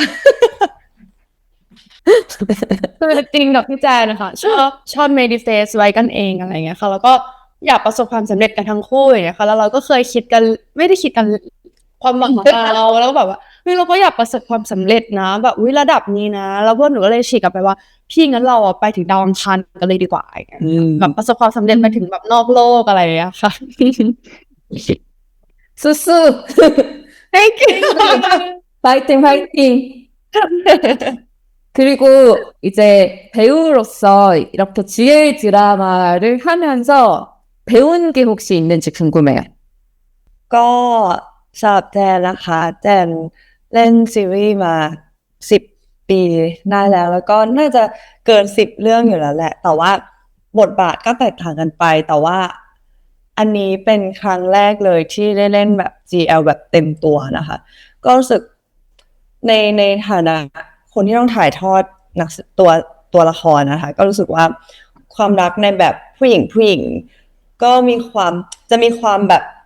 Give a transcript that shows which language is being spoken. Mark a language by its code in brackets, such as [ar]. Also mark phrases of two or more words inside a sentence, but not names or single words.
[th] คือจริงกับพี่แจนนะคะชอบ manifest ไว้กันเองอะไรเงี้ยค่ะแล้วก็อยากประสบความสำเร็จกันทั้งคู่อย่างเงี้ยค่ะแล้วเราก็เคยคิดกันไม่ได้คิดกันความหวังของเราแล้วก็แบบว่าเราก็อยากประสบความสำเร็จนะแบบระดับนี้นะแล้วพวกหนูก็เลยฉีกกลับไปว่าพี่งั้นเราไปถึงดาวอังคารกันเลยดีกว่าแบบประสบความสำเร็จไปถึงแบบนอกโลกอะไรอย่างเงี้ยค่ะ 수수. [en] Thank you [ko] 파이팅, 파이팅. 그리고 이제 배우로서 이렇게 GL 드라마를 하면서 배운 게 혹시 있는지 궁금해요. [th] ก็สำหรับแจนนะคะแจนเล่นซีรีส์มา10 ปีได้แล้วก็น่าจะเกิน 10 เรื่องอยู่แล้วแหละ แต่ว่าบทบาทก็แตกต่างกันไปแต่ว่าอันนี้เป็นครั้งแรกเลยที่ได้เล่นแบบ GL แบบเต็มตัวนะคะ ก็รู้สึกในฐานะคนที่ต้องถ่ายทอดนักตัวละครนะคะ ก็รู้สึกว่าความรักในแบบผู้หญิงก็มีความแบบ